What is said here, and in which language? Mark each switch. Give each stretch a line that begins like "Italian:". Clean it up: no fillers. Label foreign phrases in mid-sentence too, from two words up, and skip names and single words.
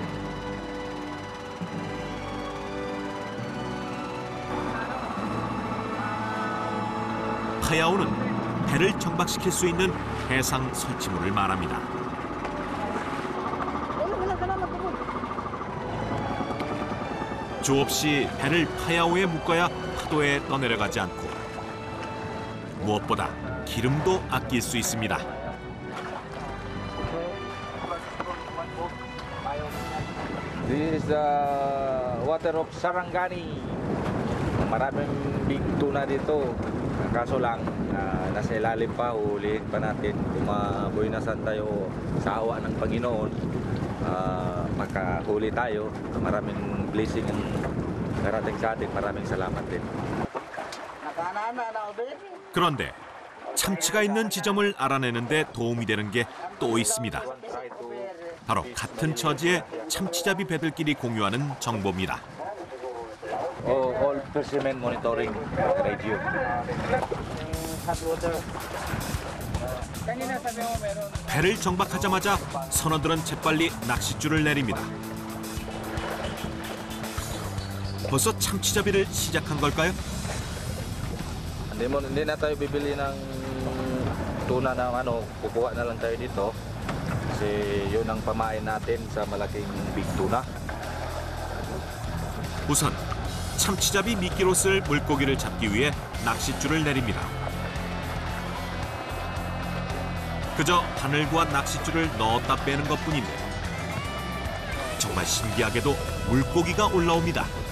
Korean: 파야오는 배를 정박시킬 수 있는 해상 설치물을 말합니다. 조업 시 배를 파야오에 묶어야 파도에 떠내려가지 않고 무엇보다 기름도 아낄 수 있습니다.
English: This is the water of Sarangani.
Filipino: Maraming
English: big tuna
Filipino: dito. Kaso lang, nasa ilalim pa, hulihin pa natin. Kumaboy na saan tayo sa awa ng Panginoon. Makahuli tayo. Maraming blessing ang narating sa atin. Maraming salamat din.
Korean: 그런데 참치가 있는 지점을 알아내는데 도움이 되는 게 또 있습니다. 바로 같은 처지의 참치잡이 배들끼리 공유하는 정보입니다.
English: All fishermen monitoring radio.
Korean: 배를 정박하자마자 선원들은 재빨리 낚싯줄을 내립니다. 벌써 참치잡이를 시작한 걸까요?
Filipino: Hindi na tayo bibili ng tuna na kukuha na lang tayo dito. Kasi yun ang pamain natin sa malaking
English: big tuna.
Korean: 우선 참치잡이 미끼로 쓸 물고기를 잡기 위해 낚싯줄을 내립니다. 그저 바늘과 낚싯줄을 넣었다 빼는 것뿐인데 정말 신기하게도 물고기가 올라옵니다.